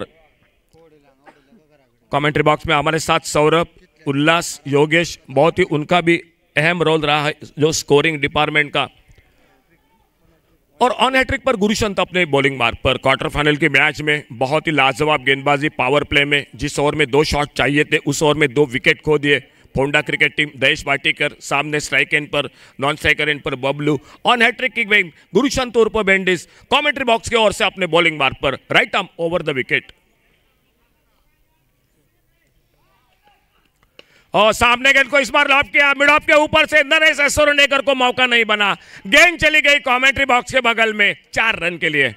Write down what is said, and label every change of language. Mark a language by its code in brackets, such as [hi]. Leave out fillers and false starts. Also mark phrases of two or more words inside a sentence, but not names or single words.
[en] commentary box [hi] में हमारे साथ सौरभ, उल्लास, योगेश, बहुत ही उनका भी अहम रोल रहा है जो [en] scoring department [hi] का। और [en] on hattrick [hi] पर गुरुशंत अपने बॉलिंग मार्ग पर। [en] quarter final [hi] के मैच में बहुत ही लाजवाब गेंदबाजी, [en] power play [hi] में जिस ओवर में 2 शॉट चाहिए थे उस ओवर में 2 विकेट खो दिए फोंडा [en] cricket team. [hi] दयेश भाटीकर सामने [en] strike end [hi] पर, [en] non striker end [hi] पर बबलू, [en] on hattrick [hi] की गेंद गुरुशंत उर्फ बेंडिस [en] commentary box [hi] की ओर से अपने बॉलिंग मार्ग पर, [en] right arm over the wicket. [hi] और सामने गेंद को इस बार लॉब किया, [en] mid off [hi] के ऊपर से नरेश असुरनेकर को मौका नहीं बना, गेंद चली गई [en] commentary box [hi] के बगल में 4 रन के लिए।